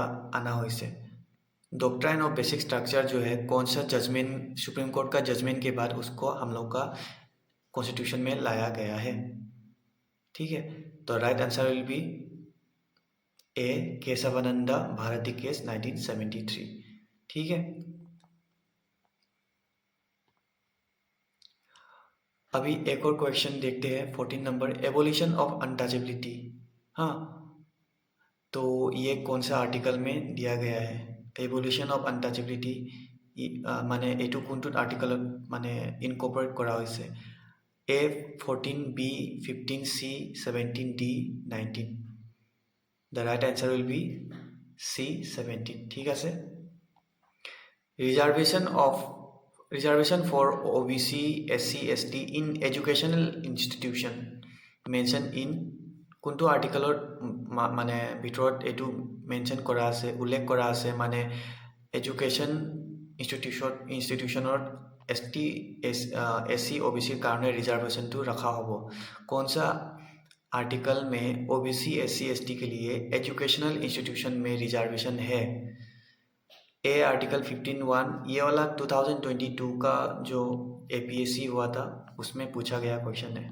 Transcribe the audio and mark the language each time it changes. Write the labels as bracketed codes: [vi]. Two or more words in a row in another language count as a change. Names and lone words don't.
[as] আনা হৈছে [en] doctrine of basic structure [hi] जो है कौन सा जजमेंट सुप्रीम कोर्ट का जजमेंट के बाद उसको हम लोग का कॉन्स्टिट्यूशन में लाया गया है ठीक है तो [en] right answer will be A [hi] केशवानंद भारती केस 1973 ठीक है अभी एक और क्वेश्चन देखते हैं 14 नंबर, [en] evolution of untouchability. [hi] हाँ, तो ये कौन सा आर्टिकल में दिया गया है? [en] evolution of untouchability [as] माने এইটো কোনটোত আৰ্টিকলত মানে ইনকৰ্পৰেট কৰা হৈছে? [en] A 14, B 15, C 17, D 19. The right answer will be C 17. [as] ঠিক আছে। [en] Reservation for OBC, SC, ST in educational institution mention in [as] কোনটো আৰ্টিকলত মানে ভিতৰত এইটো মেনশ্যন কৰা আছে, উল্লেখ কৰা আছে মানে [en] education institution [as] ST, SC, OBC কাৰণে [hi] रिजर्वेशन रखा होगा। कौन सा आर्टिकल में OBC, SC, ST के लिए [en] educational institution [hi] में रिजर्वेशन है? [en] A article [hi] 15(1), ये वाला 2022 का जो APSC हुआ था उसमें पूछा गया क्वेश्चन है।